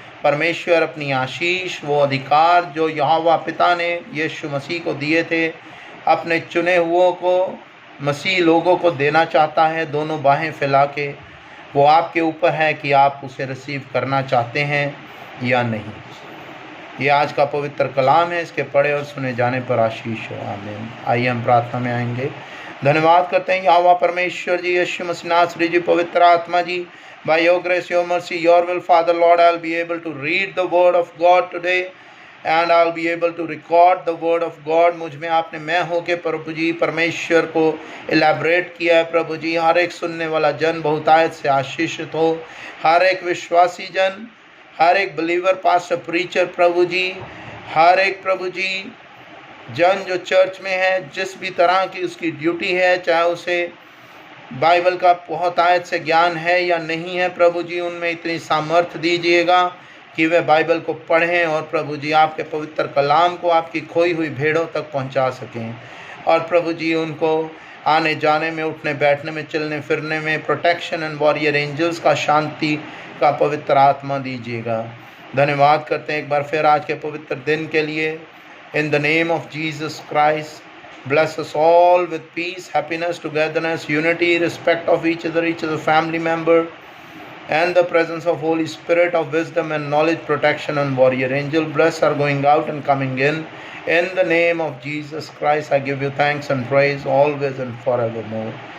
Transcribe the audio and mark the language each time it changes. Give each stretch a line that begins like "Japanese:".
Hindi: परमेश्वर अपनी आशीष, वो अधिकार जो यहोवा पिता ने यीशु मसीह को दिए थे, अपने चुने हुओं को, मसीह लोगों को देना चाहता है, दोनों बाहें फैला के। वो आपके ऊपर है कि आप उसे रिसीव करना चाहते हैं या नहीं। ये आज का पवित्र कलाम है, इसके पढ़े और सुने जाने पर आशीष हो। आमीन। आइए हम प्रार्थना में आएंगे। धन्यवाद करते हैं यहोवा परमेश्वर जी, यीशु मसीह नासरी जी, पवित्र आत्मा जी,
English: by your grace, your mercy, your will, Father Lord, I'll be able to read the word of God today and I'll be able to record the word of God।
Hindi: मुझ में आपने मैं हो के प्रभु जी परमेश्वर को एलैबोरेट किया है। प्रभु जी हर एक सुनने वाला जन बहुतायत से आशीषित हो, हर एक विश्वासी जन, हर एक बिलीवर, पास्टर, प्रीचर, प्रभु जी हर एक प्रभु जी जन जो चर्च में है, जिस भी तरह की उसकी ड्यूटी है, चाहे उसे बाइबल का बहुतायत से ज्ञान है या नहीं है, प्रभु जी उनमें इतनी सामर्थ्य दीजिएगा कि वे बाइबल को पढ़ें और प्रभु जी आपके पवित्र कलाम को आपकी खोई हुई भेड़ों तक पहुंचा सकें। और प्रभु जी उनको आने जाने में, उठने बैठने में, चलने फिरने में
English: protection and warrior angels
Hindi: का, शांति का पवित्र आत्मा दीजिएगा। धन्यवाद करते हैं एक बार फिर आज के पवित्र दिन के लिए।
English: In the name of Jesus Christ, bless us all with peace, happiness, togetherness, unity, respect of each other family member, and the presence of Holy Spirit of wisdom and knowledge, protection and warrior angel. Bless our going out and coming in. In the name of Jesus Christ, I give you thanks and praise always and forevermore.